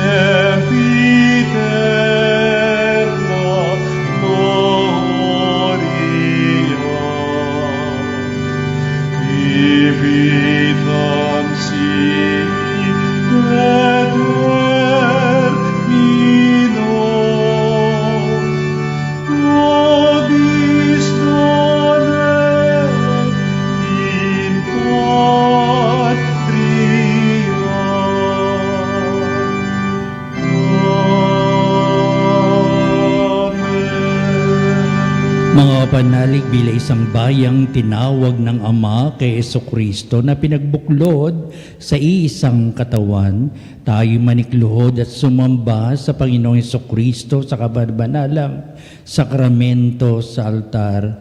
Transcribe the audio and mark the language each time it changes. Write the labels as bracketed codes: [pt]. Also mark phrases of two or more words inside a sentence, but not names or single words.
[la] sempiterna gloria, divitam sibi determino, nobis donet in patria. Amen. [tl] Mga panalig bila isang bayang tinawag ng Ama kay Jesucristo na pinagbuklod sa iisang katawan, tayo manikluhod at sumamba sa Panginoong Jesucristo sa kabanalang sakramento sa altar.